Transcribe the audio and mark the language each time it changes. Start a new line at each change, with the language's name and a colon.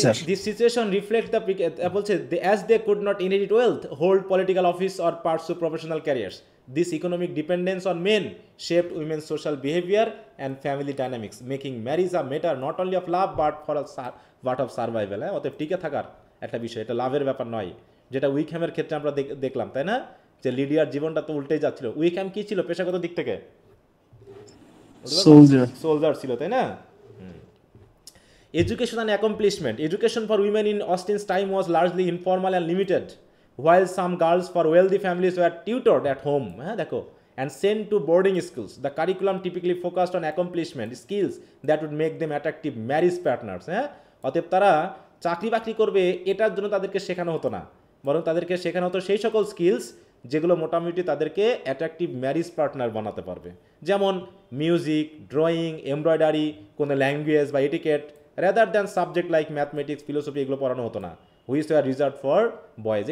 English: This situation reflects the as they could not inherit wealth, hold political office or pursue professional careers. This economic dependence on men shaped women's social behavior and family dynamics, making marriage a matter not only of love but of survival.
Bangla: অতএব টিকে থাকার একটা বিষয়, এটা লাভের ব্যাপার নয়, যেটা উইকহ্যামের ক্ষেত্রে আমরা দেখলাম, তাই না? যে লিডিয়ার জীবনটা তো উল্টেই যাচ্ছিল। উইকহ্যাম কি ছিল পেশাগত দিক থেকে?
English: Soldier.
Bangla: সোলজার ছিল, তাই না?
English: Education and accomplishment. Education for women in Austin's time was largely informal and limited, while some girls for wealthy families were tutored at home,
Bangla: দেখো,
English: and sent to boarding schools. The curriculum typically focused on accomplishment, skills that would make them attractive marriage partners.
Bangla: অতএব তারা চাকরি বাকরি করবে এটার জন্য তাদেরকে শেখানো হতো না, বরং তাদেরকে শেখানো হতো সেই সকল স্কিলস যেগুলো মোটামুটি তাদেরকে
English: attractive marriage partner
Bangla: বানাতে পারবে, যেমন মিউজিক, ড্রয়িং, এমব্রয়ডারি, কোনো ল্যাঙ্গুয়েজ বা etiquette,
English: rather than subject like mathematics, philosophy,
Bangla: এগুলো পড়ানো হতো না,
English: Which were reserve for boys.